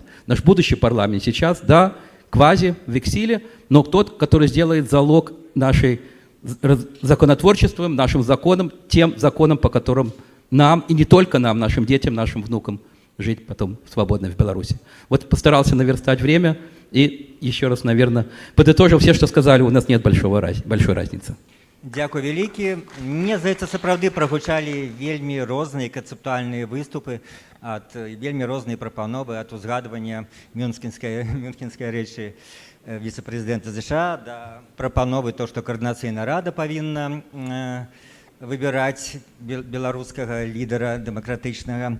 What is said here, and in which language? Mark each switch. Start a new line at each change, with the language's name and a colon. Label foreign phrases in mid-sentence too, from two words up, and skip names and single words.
Russian: Наш будущий парламент сейчас, да, квази, в эксиле, но тот, который сделает залог нашей законотворчеством, нашим законом, тем законом, по которым нам, и не только нам, нашим детям, нашим внукам, жить потом свободно в Беларуси. Вот постарался наверстать время и еще раз, наверное, подытожил все, что сказали, у нас нет большой разницы.
Belarusian: Дякую вялікі. Мне здаецца, сапраўды прагучалі вельмі розныя канцэптуальныя выступы, вельмі розныя прапановы ад узгадвання мюнхенскай рэчы віцэ-прэзідэнта США да прапановы то, што Координацыйная рада павінна выбіраць беларускага лідара дэмакратычнага.